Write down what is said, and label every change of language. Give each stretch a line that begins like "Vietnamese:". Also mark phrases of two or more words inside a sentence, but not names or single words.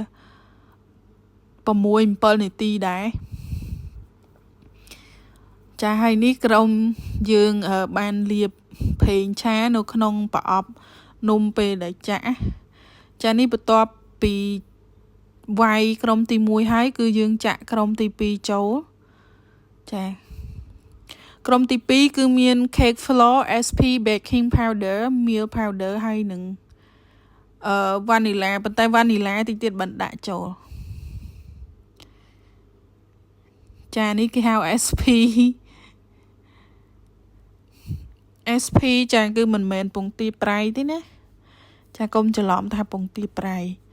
Khmer: 6-7នាទីដែរចាហើយនេះក្រុមយើងបានលាបប្រេងឆានៅក្នុងប្រ អប់នំពេលដែលចានេះបន្ទាប់ពីវាយក្រុមទី1ហើយគឺយើងចាក់ក្រុមទី2ចូលចាក្រុមទី2គឺមាន
English: cake flour SP baking powder meal powder
Khmer: ហើយនឹងvanilla ប៉ុន្តែ vanilla តិចទៀតបានដាក់ចូល ចានេះគេហៅ SP ចាគឺមិនមែនពងទាប្រៃទេណាចាកុំច្រឡំថាពងទាប្រៃ